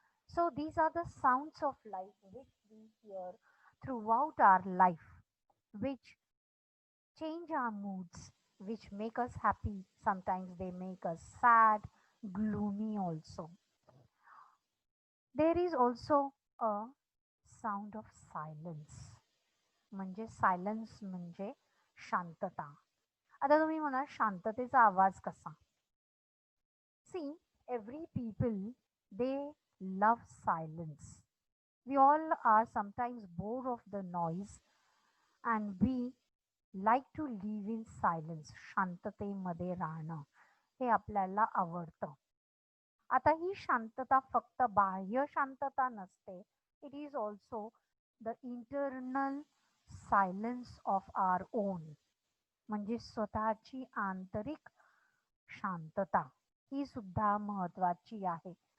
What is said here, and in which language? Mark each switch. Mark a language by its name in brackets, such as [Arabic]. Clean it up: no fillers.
[English] So these are the sounds of life which we hear throughout our life, which change our moods, which make us happy. Sometimes they make us sad, gloomy also. There is also a sound of silence. [Marathi] म्हणजे silence म्हणजे शांतता. आता तुम्ही म्हणा शांततेचा आवाज कसा? [English] See, every people, they love silence. We all are sometimes bored of the noise and we like to live in silence. [Marathi] शांततेमध्ये राहणं हे आपल्याला आवडतं. आता ही शांतता फक्त बाह्य शांतता नसते. [English] It is also the internal silence of our own. [Marathi] म्हणजे स्वतःची आंतरिक शांतता ही सुद्धा महत्वाची आहे.